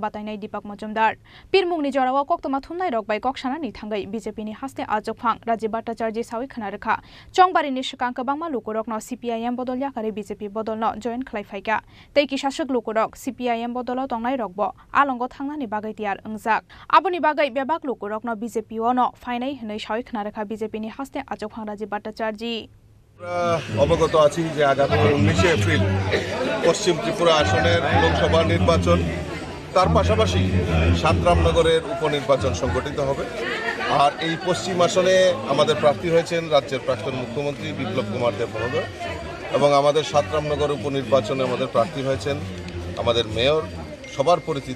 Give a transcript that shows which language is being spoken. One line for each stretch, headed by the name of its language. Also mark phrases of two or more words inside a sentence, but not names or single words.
Bodo: बातायनाय दीपक मजुमदार पिरमुंगनि जराव कक्तमा थुमनाय रकबाय कक्सानानि थांगै बीजेपीनि हास्ते आचुक राजी भट्टाचार्जी सावै खोनारेखा चंबारिनि सिगां बांमा लुकुरकनो सीपीआईएम बदल याकारि बीजेपी बदलनो जयन खालायफायका तैकी शासक लुकुरक सीपीआईएम बदल तंनाय रकबो आलंग थांनानि बागै तियार अंजाक आबुनि बागै बेबाक लुकुरकनो बीजेपी ओनो फाइनाय हनै सावै खोनारेखा बीजेपीनि हास्ते आचक राजी भट्टाचार्जी
Bangla: অবগত আছি যে আগামী 19 এপ্রিল পশ্চিম ত্রিপুরা আসনের লোকসভা নির্বাচন তার পাশাপাশি সাতরামনগরের উপনির্বাচন সংগঠিত হবে আর এই পশ্চিম আসনে আমাদের প্রার্থী হয়েছেন রাজ্যের প্রাক্তন মুখ্যমন্ত্রী বিপ্লব কুমার দেব মহোদয় এবং আমাদের সাতরামনগর উপনির্বাচনে আমাদের প্রার্থী হয়েছেন আমাদের মেয়র সবার পরিচিত